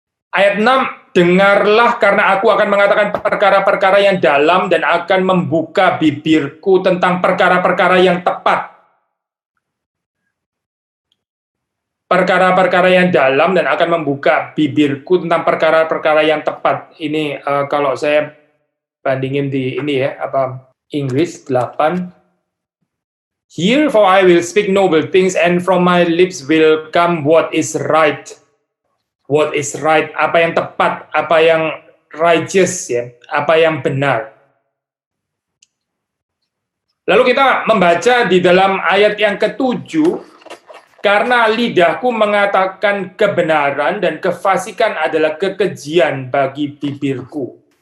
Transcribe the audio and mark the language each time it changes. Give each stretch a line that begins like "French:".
Indonesian: Ayat 6, dengarlah karena aku akan mengatakan perkara-perkara yang dalam dan akan membuka bibirku tentang perkara-perkara yang tepat. Perkara-perkara yang dalam dan akan membuka bibirku tentang perkara-perkara yang tepat. Ini kalau saya bandingin di ini ya, apa Inggris 8.
English: Here for I will speak noble things and from my lips will come what is right. What is right,
Indonesian: apa yang tepat, apa yang righteous ya, apa yang benar. Lalu kita membaca di dalam ayat yang ke-7, karena lidahku mengatakan kebenaran dan kefasikan adalah kekejian bagi bibirku.